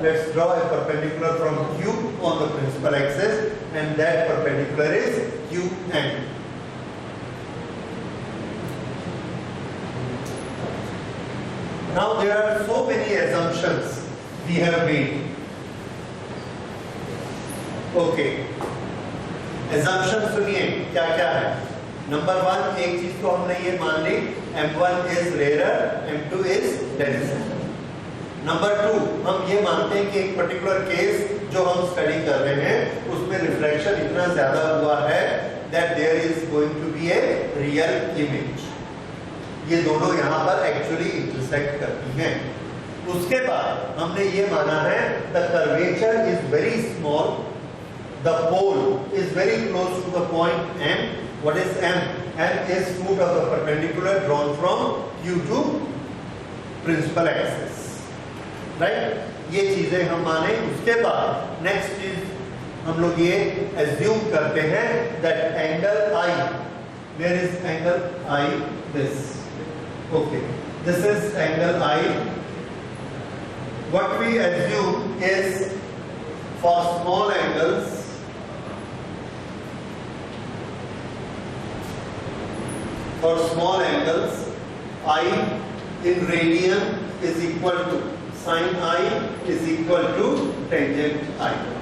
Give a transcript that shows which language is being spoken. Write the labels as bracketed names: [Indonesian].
[English] Let's draw a perpendicular from Q on the principal axis, and that perpendicular is QN. Now there are so many assumptions we have made. [Hindi] Okay, assumption सुनिए क्या क्या है। Number 1, एक चीज तो हमने ये मान ली, [English] M1 is rarer, M2 is denser। [Hindi] Number 2, हम ये मानते हैं कि एक पर्टिकुलर केस जो हम स्टडी कर रहे हैं उसमें रिफ्लेक्शन इतना ज्यादा हुआ है [English] that there is going to be a real image। [Hindi] ये दोनों यहाँ पर एक्चुअली इंटरसेक्ट करती हैं। उसके बाद हमने ये माना है [English] the curvature is very small, the pole is very close to the point M। What is M? M is foot of the perpendicular drawn from Q to principal axis, right? [Hindi] ये चीजें हम माने। उसके बाद नेक्स्ट चीज हम लोग ये assume करते हैं [English] that angle I, where is angle I? This, okay, this is angle I। What we assume is for small angles, for small angles, I in radian is equal to sin I is equal to tangent I।